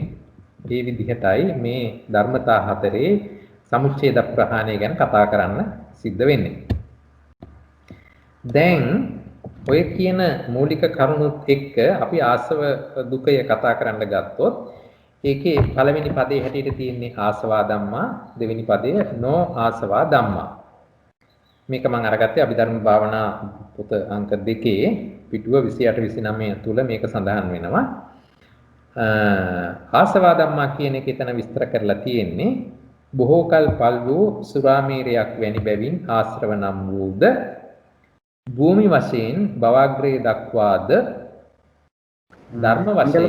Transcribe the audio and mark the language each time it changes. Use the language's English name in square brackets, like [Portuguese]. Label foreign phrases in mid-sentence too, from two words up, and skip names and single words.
[Sinhala] මේ විදිහටයි මේ ධර්මතා හතරේ සමුච්ඡේද ප්‍රහාණය ගැන කතා කරන්න සිද්ධ වෙන්නේ. දැන් ඔය කියන මූලික කරුණුත් එක්ක අපි ආසව දුකය කතා කරන්න ගත්තොත් ඒකේ පළවෙනි පදේ හැටියට තියෙන්නේ [Pali] ආසවා ධම්මා, [Sinhala] දෙවෙනි පදේ [Pali] නෝ ආසවා ධම්මා. [Sinhala] මේක මම අරගත්තේ අභිධර්ම භාවනා පොත අංක 2 පිටුව 28 29 තුල මේක සඳහන් වෙනවා. [Pali] ආසවා ධම්මා [Sinhala] කියන එක එතන විස්තර කරලා තියෙන්නේ බොහෝ කල් පල් වූ සුරාමීරයක් වැනි බැවින් ආශ්‍රව නම් වූද භූමි වශයෙන් භවග්‍රේ දක්වාද ධර්ම වශයෙන්